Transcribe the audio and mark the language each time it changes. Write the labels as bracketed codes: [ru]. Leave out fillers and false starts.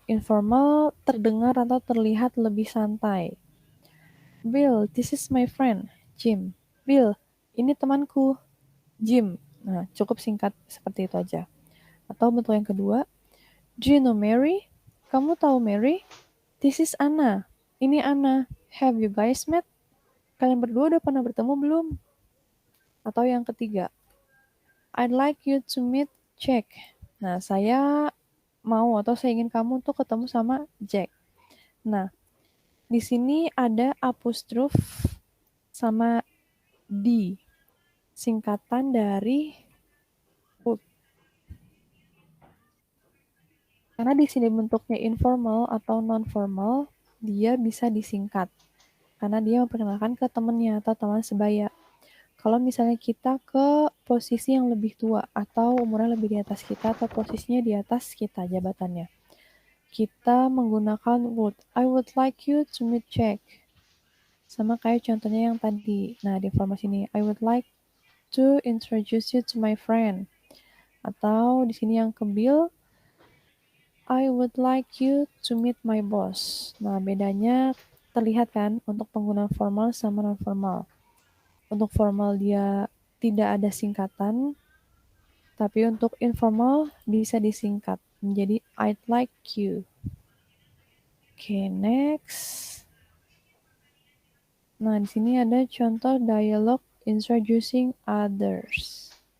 [id] Informal terdengar atau terlihat lebih santai. [en] Bill, this is my friend, Jim. [id] Bill, ini temanku, Jim. Nah, cukup singkat seperti itu aja. Atau bentuk yang kedua, [en] do you know Mary? [id] Kamu tahu Mary? [en] This is Anna. [id] Ini Anna. [en] Have you guys met? [id] Kalian berdua udah pernah bertemu belum? Atau yang ketiga, [en] I'd like you to meet Jack. [id] Nah, saya mau atau saya ingin kamu untuk ketemu sama Jack. Nah, di sini ada apostrof sama D, singkatan dari karena di sini bentuknya informal atau non-formal, dia bisa disingkat. Karena dia memperkenalkan ke temannya atau teman sebaya. Kalau misalnya kita ke posisi yang lebih tua atau umurnya lebih di atas kita atau posisinya di atas kita jabatannya. Kita menggunakan would. [en] I would like you to meet Jack. [id] Sama kayak contohnya yang tadi. Nah, di informasi ini, [en] I would like to introduce you to my friend. [id] Atau di sini yang ke [en] Bill, I would like you to meet my boss. [id] Nah, bedanya terlihat kan untuk penggunaan formal sama non-formal. Untuk formal dia tidak ada singkatan, tapi untuk informal bisa disingkat menjadi [en] I'd like you. [id] Oke, next. Nah, di sini ada contoh dialog [en] introducing others.